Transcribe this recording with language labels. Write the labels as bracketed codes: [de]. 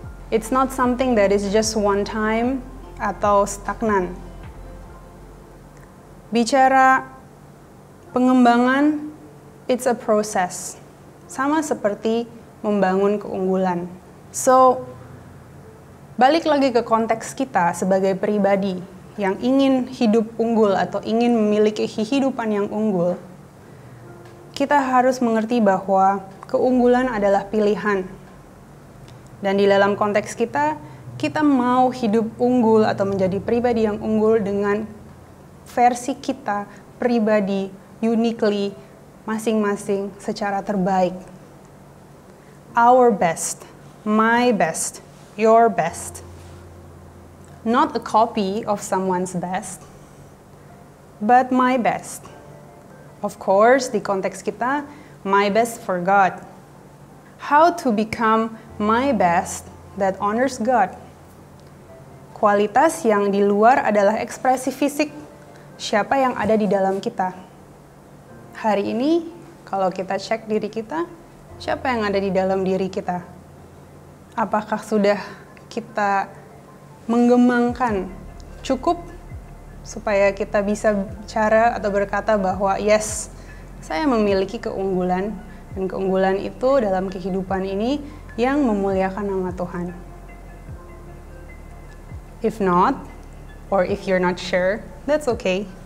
[en] It's not something that is just one time [id] atau stagnan. Bicara pengembangan, [en] it's a process. [id] Sama seperti membangun keunggulan. So, balik lagi ke konteks kita sebagai pribadi yang ingin hidup unggul atau ingin memiliki kehidupan yang unggul, kita harus mengerti bahwa keunggulan adalah pilihan. Dan di dalam konteks kita, kita mau hidup unggul atau menjadi pribadi yang unggul dengan versi kita pribadi, uniquely, masing-masing secara terbaik. [en] Our best, my best, your best. Not a copy of someone's best, but my best. Of course, [id] di konteks kita, [en] my best for God. How to become my best that honors God. [id] Kualitas yang di luar adalah ekspresi fisik siapa yang ada di dalam kita. Hari ini, kalau kita cek diri kita, siapa yang ada di dalam diri kita? Apakah sudah kita mengembangkan cukup supaya kita bisa bicara atau berkata bahwa yes, saya memiliki keunggulan, dan keunggulan itu dalam kehidupan ini yang memuliakan nama Tuhan. [en] If not, or if you're not sure, that's okay.